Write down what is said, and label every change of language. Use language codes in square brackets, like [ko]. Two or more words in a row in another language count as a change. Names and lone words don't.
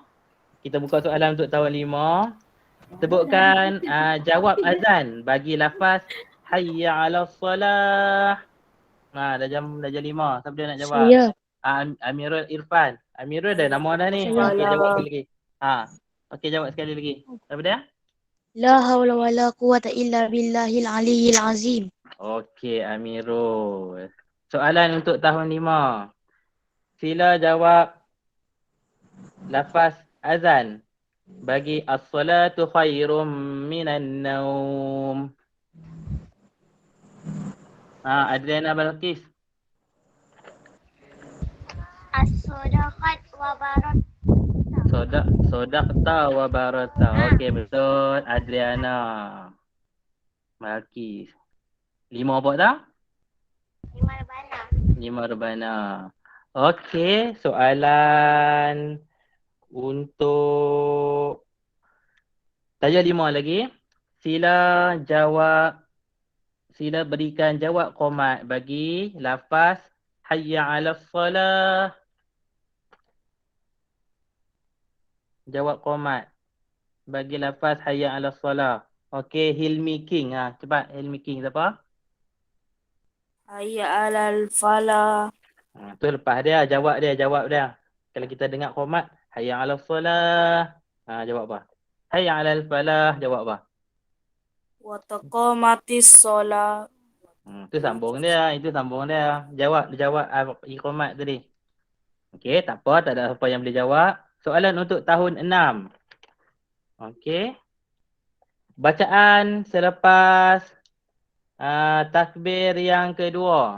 [ms] Kita buka soalan untuk tahun 5. Sebutkan jawab azan bagi lafaz [ar] hayya 'alas solah. [ms] Dah jam 5. Siapa dia nak jawab? Saya. Amirul Irfan. Amirul dah nama dah ni. Okey, jawab sekali lagi. Okey, jawab sekali lagi. Siapa dia? [ar] La haula wala quwata illa billahil aliyyil azim. [ms] Okey, Amirul. Soalan untuk tahun 5. Sila jawab lafaz azan bagi [ar] as-salatu khairum minan naum. [ms] Adriana Balqis. [ar] As-sadaqat wa barat. Sodaqta wa barata. [ms] Okey, betul. Adriana Balqis. 5 apa tak? 5 rebana. Okey, soalan untuk taja 5 lagi. Sila berikan jawab qomat bagi lafaz [ar] hayya 'alas solah. [ms] Jawab qomat bagi lafaz [ar] hayya 'alas solah. [ms] Okey, Hilmi King. Cepat Hilmi King siapa? [ar] Hayya 'alal falah. [ms] Tu lepas dia, jawab dia. Kalau kita dengar qomat [ar] hayya 'alas solah. [ms] Jawab apa? [ar] Hayya 'alal falah, [ms] jawab apa? [ar] Wa taqamatis solah. [ms] Itu sambung dia. Jawab iqamat tadi. Okey, tak apa, tak ada apa yang boleh jawab. Soalan untuk tahun 6. Okey. Bacaan selepas takbir yang kedua.